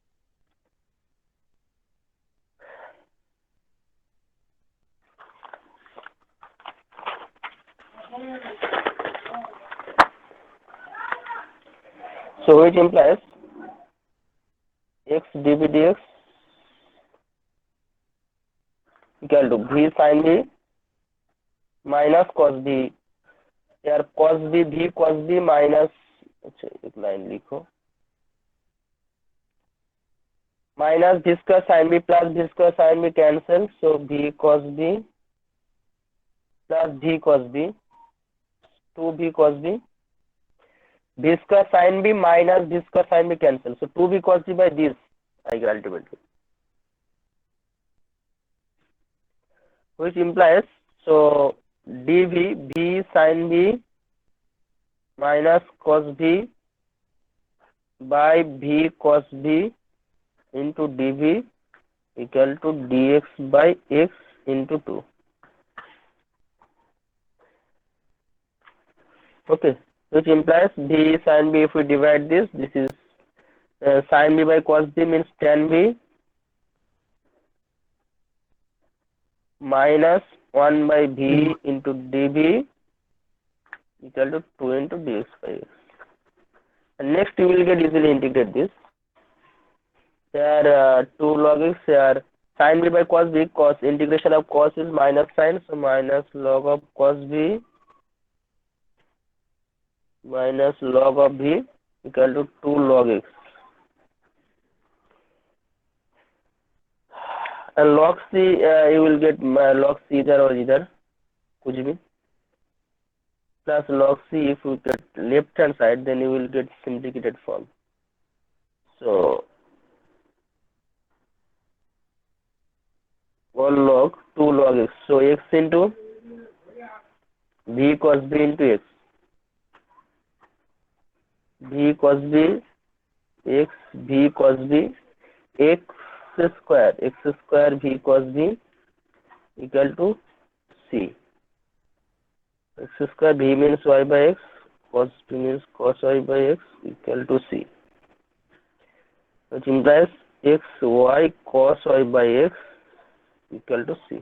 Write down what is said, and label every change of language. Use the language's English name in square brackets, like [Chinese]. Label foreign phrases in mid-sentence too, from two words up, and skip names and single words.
[English] So which implies x dv dx equal to v sin v minus cos v, यार cos v v cos v माइनस, [Hindi] अच्छा एक लाइन लिखो, [English] minus v square sin v plus v square sin v cancel, so v cos v plus v cos v, 2v cos v, v square sin v minus v square sin v cancel, so 2v cos v by this I get ultimately, which implies so dv v sin v minus cos v by v cos v into dv equal to dx by x into 2. Okay, which implies v sin v, if we divide this is sin v by cos v means tan v minus 1 by v into dv equal to 2 into dx by x. And next you will get easily integrate this. Here 2 log x, here sin v by cos v, cos integration of cos is minus sin, so minus log of cos v minus log of v equal to 2 log x, and log c you will get log c [Hindi] इधर और इधर कुछ भी, [English] plus log c if you get left hand side then you will get simplified form. So 1 log 2 log x, so x into v cos v into x, v cos v x v cos v x square v cos v equal to c. X square v means y by x, cos v means cos y by x equal to c, which implies x y cos y by x equal to c.